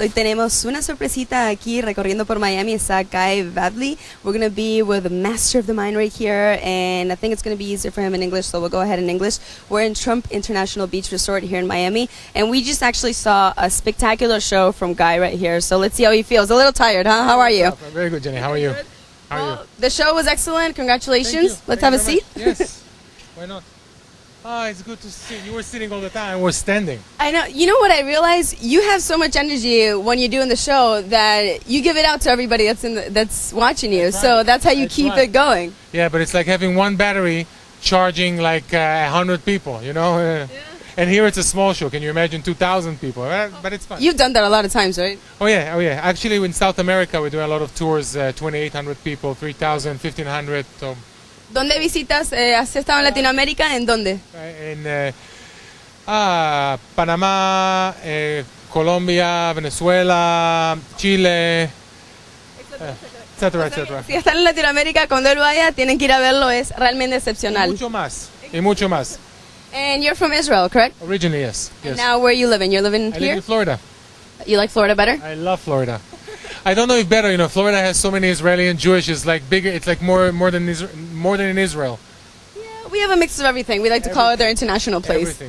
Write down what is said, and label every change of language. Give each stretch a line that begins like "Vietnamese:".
Spanish: Hoy tenemos una sorpresita aquí recorriendo por Miami. Está Guy Vadley.
English: We're going to be with the master of the mind right here, and I think it's going to be easier for him in English, so we'll go ahead in English. We're in Trump International Beach Resort here in Miami, and we just actually saw a spectacular show from Guy right here, so let's see how he feels. A little tired, huh? How are you? Very good, Jenny. How are you? How are you? The show was excellent. Congratulations. Let's have a seat. Yes. Why not? It's good to see. You were sitting all the time. I was standing. I know. You know what I realized? You have so much energy when you're doing the show that you give it out to everybody that's watching you. So that's how you keep it going. Yeah, but it's like having one battery charging like 100 people, you know? Yeah. And here it's a small show. Can you imagine 2,000 people? But it's fun. You've done that a lot of times, right? Oh, yeah. Actually, in South America, we're doing a lot of tours, 2,800 people, 3,000, 1,500. So.
Spanish: ¿Dónde visitas? ¿Has estado en Latinoamérica? ¿En dónde? En Panamá, Colombia, Venezuela, Chile, etcétera, etcétera. Si están en Latinoamérica, cuando él vaya, tienen que ir a verlo. Es realmente excepcional. Y mucho más.
English: And you're from Israel, correct? Originally, yes. And now where are you living? You're living I here? live in Florida. You like Florida better? I love Florida. I don't know if better, Florida has so many Israeli and Jewish, it's like bigger, it's like more than in Israel. Yeah, we have a mix of everything. We like to call it their international place.